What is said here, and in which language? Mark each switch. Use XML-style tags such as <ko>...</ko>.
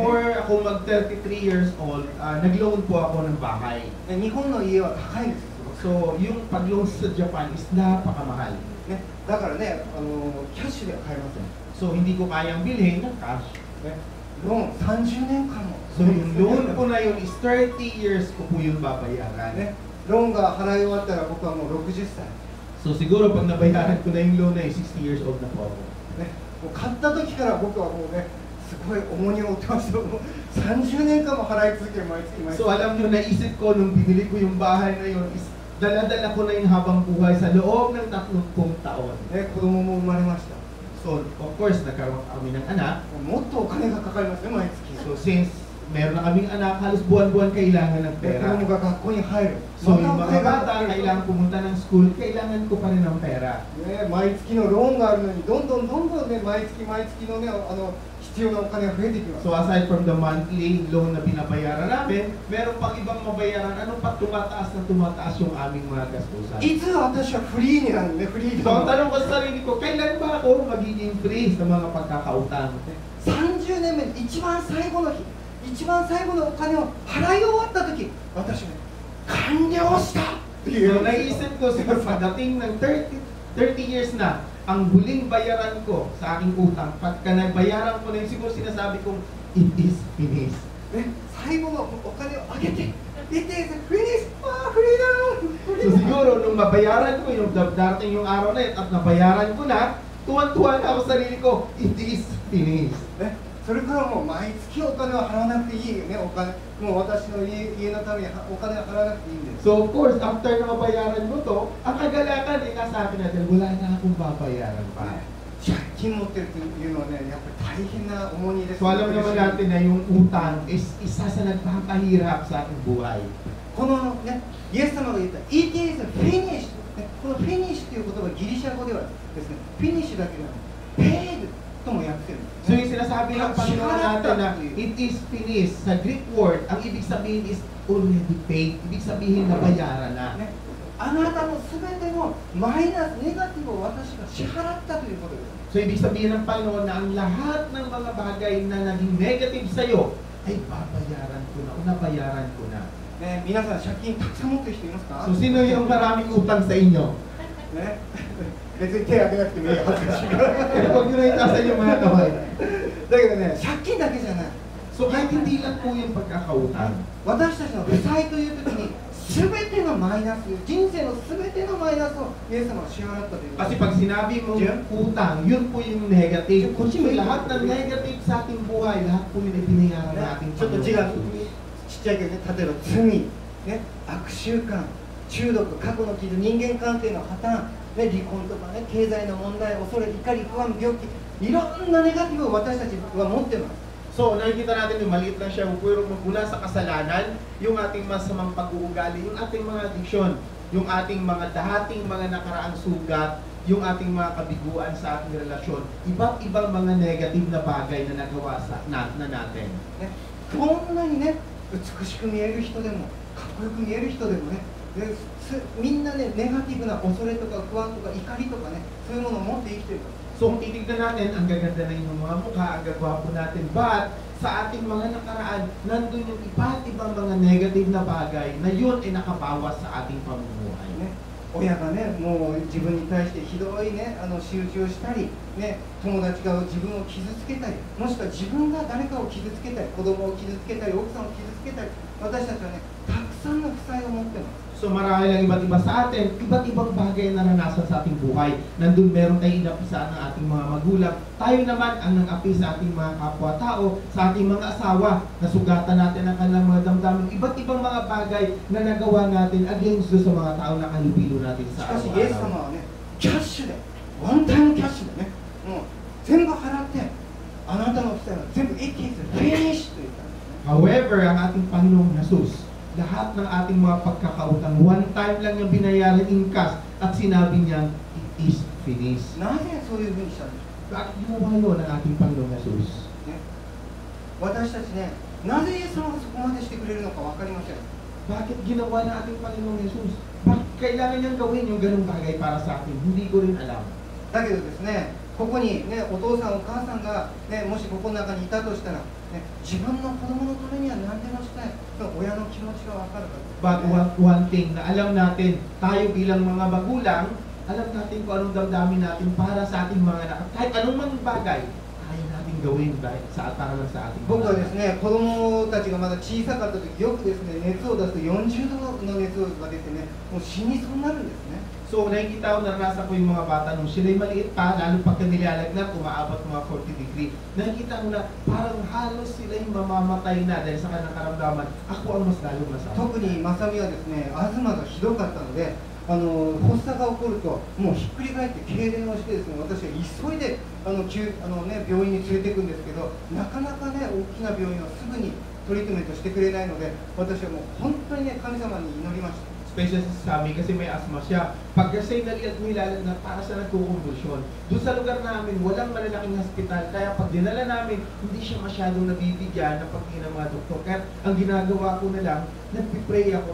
<tl>before ako mag-33 years old, nag-loan po ako ng bahay.</tl> <ja>日本の家は高いんですよ。</ja> <tl>So yung pag-loan sa Japan is napakamahal.</tl> <ja>ね、だからね、キャッシュでは買えません。</ja> <tl>So hindi ko kayang bilhin ng cash.</tl> <ja>ね、ローン30年間も。</ja> <tl>So yung loan ko na yun is 30 years ko po yung babayaran.</tl> <ja>ね、ローンが払い終わったら僕はもう60歳。</ja> <tl>So siguro pag nabayaran ko na yung loan na yun, 60 years old na po ako.</tl> <ja>ね、もう買った時から僕はもうね、すごい重荷を負ってました。もう30年間も払い続ける毎月毎月。</ja> <tl>So alam nyo, naisip ko nung binili ko yung bahay na yun is dala-dala ko na yung habang buhay sa loob ng 30 taon.</tl> <ja>ね、子供も生まれました。</ja> <tl>So of course, nagkaroon kami ng anak.</tl> <ja>もっとお金がかかりますね、毎月。</ja> <tl>So since meron na kaming anak, halos buwan-buwan kailangan ng</tl> <ja>で、子</ja> <tl>pera.</tl> <ja>供が学校に入る。</ja> <tl>So yung</tl> <ja>またお金</ja> <tl>mga</tl> <ja>が</ja> <tl>bata</tl> <ja>かかる。</ja> <tl>kailangan pumunta ng school, kailangan ko pa rin ng pera. ね、毎月のローンがあるのに、どんどんね、毎月のね、必要なお金が増えてきます。 So</tl> <en>aside from the monthly loan</en> <tl>na binabayaran namin, meron pang ibang mabayaran. Ano pa tumataas yung aming mga gastusan.</tl> <ja>いつ私はフリーになるのね、フリー</ja> <tl>So ang</tl> <ja>ダム。</ja> <tl>tanong ko sa sarili ko, kailan ba ako magiging free sa mga pagkakautang?</tl> <ja>30年目に一番最後の日、一番最後のお金を払い終わった時、私はね、完了したっていう。</ja> <tl>So naisip ko sa pagdating ng 30 years na, ang huling bayaran ko sa aking utang, pagka nabayaran ko na yun, siguro sinasabi kong,</tl> <en>it is finished.</en> <ja>ね、最後のお金をあげて、</ja> <en>It is finished!</en> <ja>あー、フリーダム！</ja> <tl>So siguro nung mabayaran ko yung darating yung araw na yun at nabayaran ko na, tuwan-tuwa na ako sa sarili ko,</tl> <en>it is finished.</en> <ja>ね、それからもう毎月お金を払わなくていいよね、お金。もう私の家のためにお金を払わなくていいんです。</ja> <tl>So of course, after na mabayaran ko to, ang kagalakan ay nasa akin natin, wala na akong babayaran pa.</tl> <ja>借金持ってるっていうのはね、やっぱり大変な重荷です。</ja> <tl>So alam naman natin na yung utang is isa sa nagpapahirap sa ating buhay.</tl> <ja>このね、イエス様が言った</ja> <en>It is finished、</en> <ja>ね、この finish という言葉はギリシャ語ではですね、フィニッシュだけではなく paid とも訳せるんです、</ja> <tl>So yung sinasabi ng Panginoon natin na</tl> <en>it is finished,</en> <tl>sa Greek word, ang ibig sabihin is</tl> <en>already paid.</en> <tl>Ibig sabihin na bayaran na.</tl> <ja>ね、あなたのすべてのマイナス、ネガティブを私が支払ったということです。</ja> <tl>So ibig sabihin ng Panginoon na ang lahat ng mga bagay na naging negative sa'yo ay babayaran ko na o nabayaran ko na.</tl> <ja>ね、皆さん借金たくさん持ってる人いますか？</ja> <tl>So sino yung maraming utang sa inyo?</tl> <ja>ね、別に手挙げなくてもいいよ、恥ずかしいから。</ja> <tl>Huwag nyo na itasan yung mga kamay.</tl> <ja>だけどね、借金だけじゃない。</ja> <tl>So kahit hindi lang po yung pagkakautang.</tl> <ja>私たちの負債という時に全てのマイナス、人生の全てのマイナスをイエス様が支払ったということ。</ja> <tl>Kasi pag sinabi mo utang, yun po yung negative. So lahat ng negative sa ating buhay, lahat po yun ay binayaran natin.</tl> <ja>ちょっと字がちっちゃいけどね、例えば罪、ね、悪習慣、中毒、過去の傷、人間関係の破綻、ね、離婚とかね、経済の問題、恐れ、怒り、不安、病気、いろんなネガティブを私たちは持ってます。</ja> <tl>So, nakikita natin yung maliit lang siya, pero mula sa kasalanan, yung ating masamang pag-uugali, yung ating mga addiction, yung ating mga dating mga nakaraang sugat, yung ating mga kabiguan sa ating relasyon, iba't ibang mga negative na bagay na nagawa na natin.</tl> <ja>ね、こんなにね、美しく見える人でも、かっこよく見える人でもね、みんなね、ネガティブな恐れとか不安とか怒りとかね、そういうものを持って生きてるから。</ja> <tl>So kung titignan natin, ang gaganda na yung mga mukha, ang gagwapo natin, but sa ating mga nakaraan, nandun yung iba't ibang mga negative na bagay na yun ay nakabawas sa ating pamumuhay.</tl> <ja>ね、親がね、もう自分に対してひどいね、仕打ちをしたり、ね、友達が自分を傷つけたり、もしくは自分が誰かを傷つけたり、子供を傷つけたり、奥さんを傷つけたり、私たちはね、たくさんの負債を持ってます。</ja> <tl>So marami lang iba't iba sa atin, iba't ibang bagay na naranasan sa ating buhay. Nandun meron tayong inapisaan ng ating mga magulang. Tayo naman ang nang-api sa ating mga kapwa-tao, sa ating mga asawa, nasugatan natin ang kanilang mga damdamin. Iba't ibang mga bagay na nagawa natin against sa mga tao na kalubilo natin</tl> <ja>し</ja> <tl>sa</tl> <ja>かしイエス</ja> <tl>araw-araw.</tl> <ja>様はね、キャッシュで、ワンタイムキャッシュでね、もう全部払って、あなたの負債は全部一気にフィニッシュと言ったんですね。</ja> <tl>However, ang ating Panginoong Jesus, lahat ng ating mga pagkakautang, one time lang yung binayaran in cash at sinabi niya,</tl> <en>it is finished.</en> <ja>なぜそういうふうにしたんですか？</ja> <tl>Bakit ginawa yun ng ating Panginoong Jesus?</tl> <ja>ね、私たちね、なぜイエス様がそこまでしてくれるのか分かりません。</ja> <tl>Bakit ginawa ng ating Panginoong Jesus? Bakit kailangan niyang gawin yung ganung bagay para sa atin? Hindi ko rin alam.</tl> <ja>だけどですね、ここにね、お父さんお母さんが、ね、もしここの中にいたとしたら、ね、自分の子供のためには何でもしたい。その親の気持ちが分かるから。</ja> <tl>But one thing na alam natin, tayo bilang mga magulang, alam natin kung anong damdamin natin para sa ating mga anak. Kahit anong mang bagay, kaya natin gawin dahil para lang sa ating</tl> <ja>僕は</ja> <tl>mga</tl> <ja>です</ja> <tl>anak.</tl> <ja>ね、子供たちがまだ小さかった時、よくですね、熱を出すと40度の熱が出てね、もう死にそうになるんですね。</ja> <tl>So nakikita ko, naranasan ko yung mga bata nung sila'y maliit pa, lalo pagka nilalagnat, umaabot mga 40 degree. Nakikita ko na parang halos sila'y mamamatay na dahil sa kanilang karamdaman. Ako ang mas lalong nasama.</tl> <ja>特にまさみはですね、アズマがひどかったので、発作が起こるともうひっくり返って痙攣をしてですね、私は急いで病院に連れて行くんですけど、なかなかね、大きな病院はすぐにトリートメントしてくれないので、私はもう本当にね、神様に祈りました。</ja> <tl>Special sa amin kasi may asthma siya. Pag kasi nilalagnat para sa nagkukumbulsyon, doon sa lugar namin, walang malalaking hospital. Kaya pag dinala namin, hindi siya masyadong nabibigyan ng pagtingin ng mga doktor. Kaya ang ginagawa ko na lang, nagpipray ako.</tl>